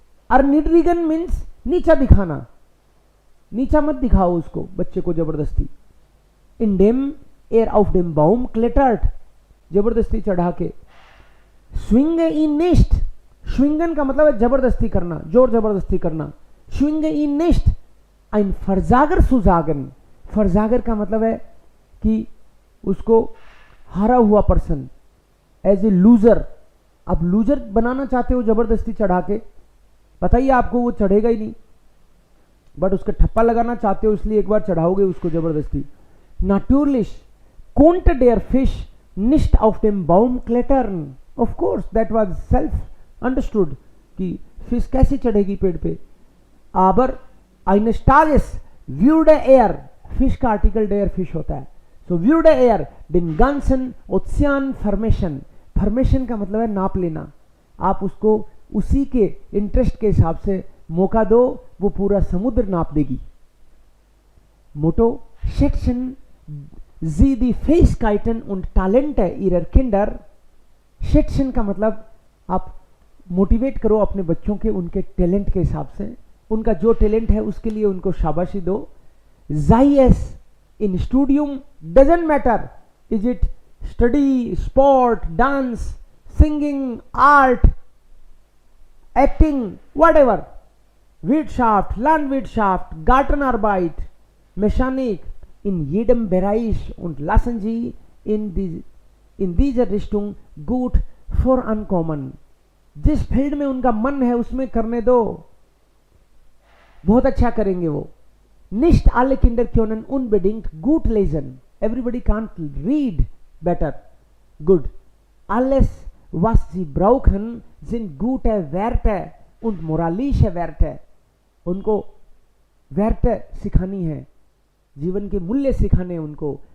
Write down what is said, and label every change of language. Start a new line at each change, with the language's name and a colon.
Hindi: erniedrigen
English: means
Hindi: नीचा दिखाना, नीचा मत दिखाओ उसको बच्चे को जबरदस्ती।
German: indem er auf dem Baum klettert,
Hindi: जबरदस्ती चढ़ा के।
German: swinge ihn nicht,
Hindi: schwingen का मतलब है जबरदस्ती करना, जोर जबरदस्ती करना।
German: schwinge ihn nicht ein Versager zu sagen,
Hindi: Versager का मतलब है कि उसको हारा हुआ पर्सन, एज ए लूजर। आप लूजर बनाना चाहते हो जबरदस्ती चढ़ा के, पता ही आपको वो चढ़ेगा ही नहीं, बट उसका ठप्पा लगाना चाहते हो इसलिए एक बार चढ़ाओगे उसको जबरदस्ती।
German: Natürlich konnte der Fisch nicht auf dem Baum klettern,
English: of course that was self understood
Hindi: कि फिश कैसे चढ़ेगी पेड़ पे।
German: aber eines Tages würde er,
Hindi: fish का आर्टिकल
German: der फिश
Hindi: होता है,
German: so würde er den ganzen Ozean vermischen,
Hindi: formation का मतलब है नाप लेना। आप उसको उसी के इंटरेस्ट के हिसाब से मौका दो, वो पूरा समुद्र नाप देगी। मोटो
German: schätzen Sie die Fähigkeiten und Talente ihrer Kinder।
Hindi: schätzen का मतलब आप मोटिवेट करो अपने बच्चों के उनके टैलेंट के हिसाब से, उनका जो टैलेंट है उसके लिए उनको शाबाशी दो।
German: sei es in Studium,
English: doesn't matter, is it study, sport, dance, singing, art, acting, whatever,
German: Wirtschaft, Landwirtschaft, Gartenarbeit, Mechanik, in jedem Bereich und lassen Sie in dieser Richtung gut vorankommen।
Hindi: जिस field में उनका मन है उसमें करने दो, बहुत अच्छा करेंगे वो।
German: Nicht alle Kinder können unbedingt gut lesen,
English: everybody can't read better, good।
German: alles was sie brauchen sind gute Werte und moralische Werte।
Hindi: उनको Werte सिखानी है, जीवन के मूल्य सिखाने उनको।